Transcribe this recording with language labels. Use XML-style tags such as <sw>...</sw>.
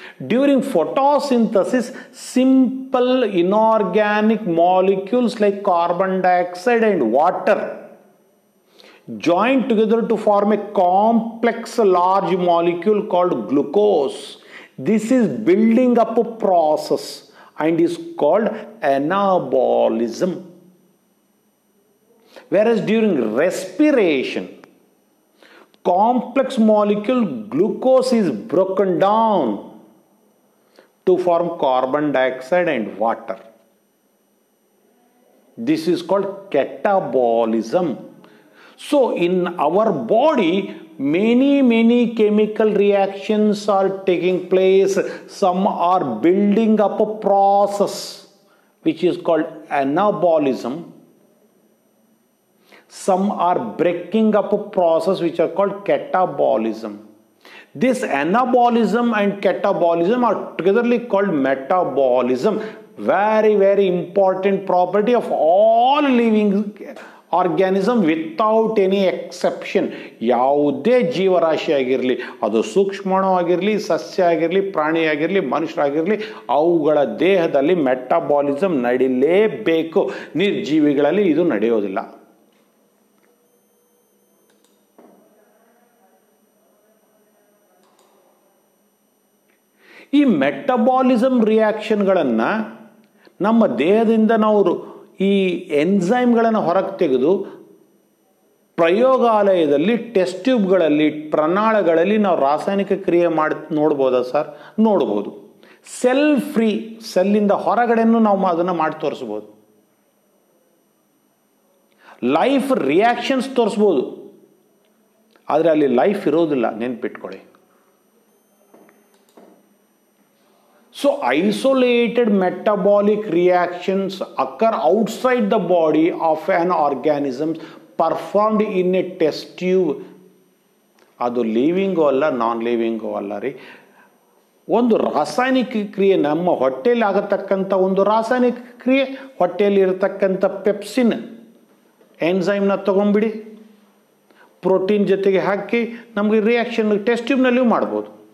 <en>During photosynthesis simple inorganic molecules like carbon dioxide and water join together to form a complex large molecule called glucose. This is building up a process and is called anabolism. Whereas during respiration, complex molecule glucose is broken down to form carbon dioxide and water. This is called catabolism. So in our body, many chemical reactions are taking place. Some are building up a process which is called anabolism. Some are breaking up a process which are called catabolism. This anabolism and catabolism are togetherly called metabolism. Very important property of all living organism without any exception.</en> <kn>ಯಾವುದೇ ಜೀವರಾಶಿ ಆಗಿರಲಿ, ಅದು ಸೂಕ್ಷ್ಮಾಣು ಆಗಿರಲಿ, ಸಸ್ಯ ಆಗಿರಲಿ, ಪ್ರಾಣಿ ಆಗಿರಲಿ, ಮನುಷ್ಯರಾಗಿರಲಿ, ಅವುಗಳ ದೇಹದಲ್ಲಿ ಮೆಟಾಬಾಲಿಸಮ್ ನಡಿಲೇಬೇಕು. ನಿರ್ಜೀವಿಗಳಲ್ಲಿ ಇದು ನಡೆಯೋದಿಲ್ಲ. ಈ ಮೆಟಬಾಲಿಸಮ್ ರಿಯಾಕ್ಷನ್ಗಳನ್ನು ನಮ್ಮ ದೇಹದಿಂದ ನಾವು ಈ ಎನ್ಸೈಮ್ಗಳನ್ನು ಹೊರಗೆ ತೆಗೆದು ಪ್ರಯೋಗಾಲಯದಲ್ಲಿ ಟೆಸ್ಟ್ ಟ್ಯೂಬ್ಗಳಲ್ಲಿ, ಪ್ರಣಾಳಗಳಲ್ಲಿ ನಾವು ರಾಸಾಯನಿಕ ಕ್ರಿಯೆ ಮಾಡಿ ನೋಡ್ಬೋದಾ ಸರ್? ನೋಡ್ಬೋದು. ಸೆಲ್ ಫ್ರೀ, ಸೆಲ್ಲಿಂದ ಹೊರಗಡೆನೂ ನಾವು ಅದನ್ನು ಮಾಡಿ ತೋರಿಸ್ಬೋದು. ಲೈಫ್ ರಿಯಾಕ್ಷನ್ಸ್ ತೋರಿಸ್ಬೋದು, ಆದರೆ ಅಲ್ಲಿ ಲೈಫ್ ಇರೋದಿಲ್ಲ, ನೆನ್ಪಿಟ್ಕೊಳ್ಳಿ.</kn> <en>So isolated metabolic reactions occur outside the body of an organism performed in a test tube.</en> <kn>ಅದು ಲಿವಿಂಗೋ ಅಲ್ಲ, ನಾನ್ ಲಿವಿಂಗೋ ಅಲ್ಲ ರೀ. ಒಂದು ರಾಸಾಯನಿಕ ಕ್ರಿಯೆ, ನಮ್ಮ ಹೊಟ್ಟೆಯಲ್ಲಿ ಆಗತಕ್ಕಂಥ ಒಂದು ರಾಸಾಯನಿಕ ಕ್ರಿಯೆ, ಹೊಟ್ಟೆಯಲ್ಲಿ ಇರತಕ್ಕಂಥ ಪೆಪ್ಸಿನ್ ಎನ್ಸೈಮ್ನ ತಗೊಂಡ್ಬಿಡಿ, ಪ್ರೋಟೀನ್ ಜೊತೆಗೆ ಹಾಕಿ ನಮಗೆ ರಿಯಾಕ್ಷನ್ ಟೆಸ್ಟ್ ಟ್ಯೂಬ್ನಲ್ಲಿಯೂ ಮಾಡ್ಬೋದು.</kn>